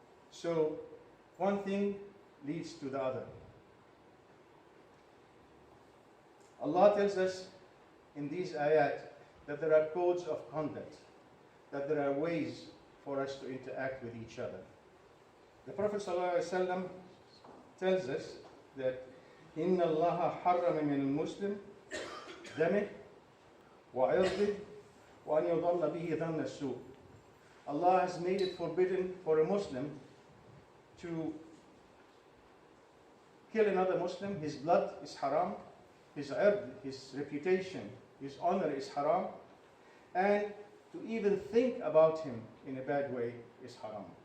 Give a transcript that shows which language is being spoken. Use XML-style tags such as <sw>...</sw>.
<en>So one thing leads to the other. Allah tells us in these ayat that there are codes of conduct, that there are ways for us to interact with each other. The Prophet ﷺ tells us that</en> <ar>إِنَّ اللَّهَ حَرَّمَ مِنَ الْمُسْلِمِ دَمِهِ وَعِرْضِهِ وَأَنْ يُضَلَّ بِهِ ظَنَّ السُّوءِ.</ar> <en>Allah has made it forbidden for a Muslim to kill another Muslim. His blood is haram, his ird, his reputation, his honor is haram, and to even think about him in a bad way is haram.</en>